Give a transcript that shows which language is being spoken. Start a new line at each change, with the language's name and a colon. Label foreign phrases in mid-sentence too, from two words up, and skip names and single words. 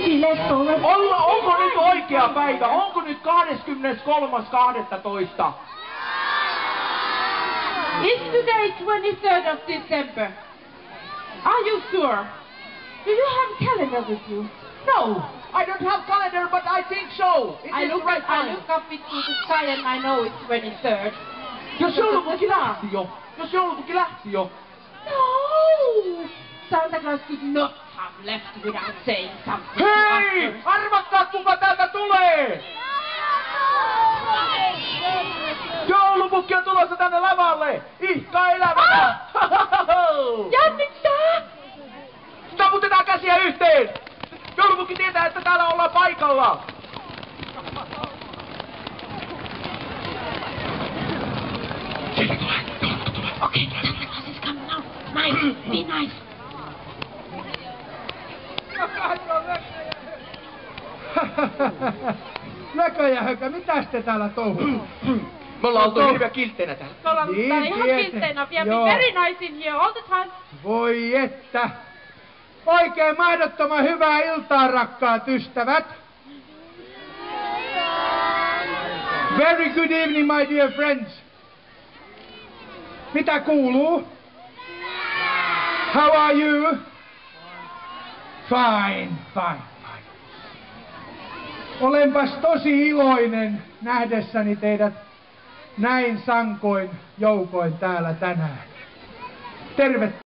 Finnish: Onko nyt oikea päivä? Onko nyt 23.12.?
English: Is today 23rd of December? Are you sure? Do you have a calendar with you? No, I don't have calendar, but I think so. I look up into the sky and I know it's 23rd.
Finnish: Jos joulupukki lähti jo.
English: No! Santa Claus could not have left without saying something.
Finnish: Hei! Arvatkaa, kuka täältä tulee! Joulupukki on tulossa tänne lavalle! Ihka elävänä! Jännittää! Taputetaan käsiä yhteen! Joulupukki tietää, että täällä ollaan paikalla! Sieltä tulee!
English: Okay, Santa Claus is coming now. Nice, be nice.
Finnish: Näköjähökä, mitäs te täällä touhutaan? Me ollaan oltu hirveän kiltteinä täällä. Täällä on ihan kiltteinä.
English: We have been very nice in here all the time.
Finnish: Voi että! Oikein mahdottoman hyvää iltaa, rakkaat ystävät!
English: Very good evening, my dear friends!
Finnish: Mitä kuuluu?
English: How are you? Fine.
Finnish: Olenpas tosi iloinen nähdessäni teidät näin sankoin joukoin täällä tänään. Tervetuloa!